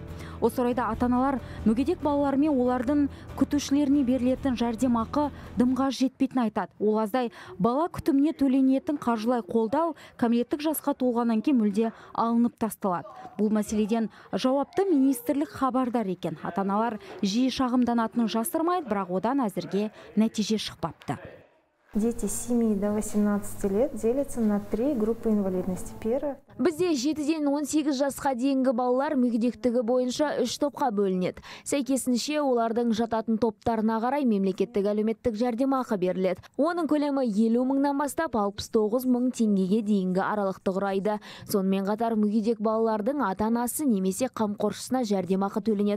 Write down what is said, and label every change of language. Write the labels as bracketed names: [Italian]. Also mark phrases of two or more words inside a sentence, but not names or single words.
[Kazakh] Осы орайда ата-аналар мүгедек балалар мен олардың күтушілеріне берілетін жәрдемақы дымға жетпейтін айтады. Ол аздай бала күтіміне төленетін қаржылай қолдау кәмелеттік жасқа толғаннан кейін мүлде алынып тасталады. Бұл мәселеден жауапты министрлік хабардар екен. Ата-аналар жиі шағымданатынын жасырмайды, бірақ одан әзірге нәтиже шықпапты. [Russian] Дети с 7 до 18 лет делятся на 3 группы инвалидности. Первая. [Kazakh] Бізде 7-ден 18 жасқа дейінгі балалар мүгедектігі бойынша 3 топқа бөлінеді. Сәйкесінше олардың жататын топтарына қарай мемлекеттік әлеуметтік жәрдемақы беріледі. Оның көлемі 50 мыңнан бастап 69 мың теңгеге дейінгі аралықты құрайды. Сонымен қатар мүгедек балалардың ата-анасы немесе қамқоршысына жәрдемақы төленеді.